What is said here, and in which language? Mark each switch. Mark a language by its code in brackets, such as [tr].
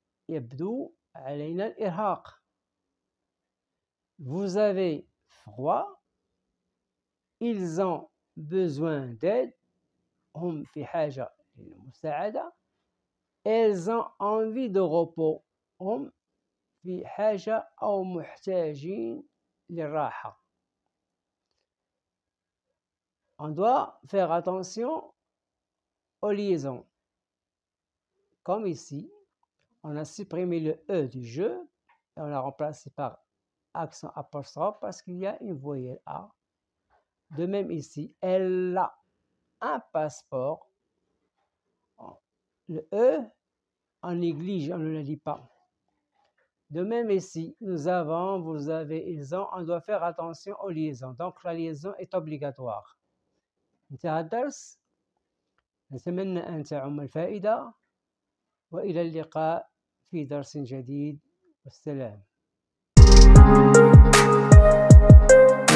[ar] يبدو علينا الإرهاق. [fr] Vous avez froid. Ils ont besoin d'aide. [ar] هم في حاجة للمساعدة. [fr] Elles ont envie de repos. [ar] هم في حاجة أو محتاجين للراحة. [fr] On doit faire attention aux liaisons. Comme ici, on a supprimé le E du je et on l'a remplacé par accent apostrophe parce qu'il y a une voyelle A. De même ici, elle a un passeport. Le E, on néglige, on ne le lit pas. De même ici, nous avons, vous avez, ils ont, on doit faire attention aux liaisons. Donc la liaison est obligatoire. [ar] انتهى الدرس. نتمنى أن تعم الفائدة وإلى اللقاء في درس جديد والسلام.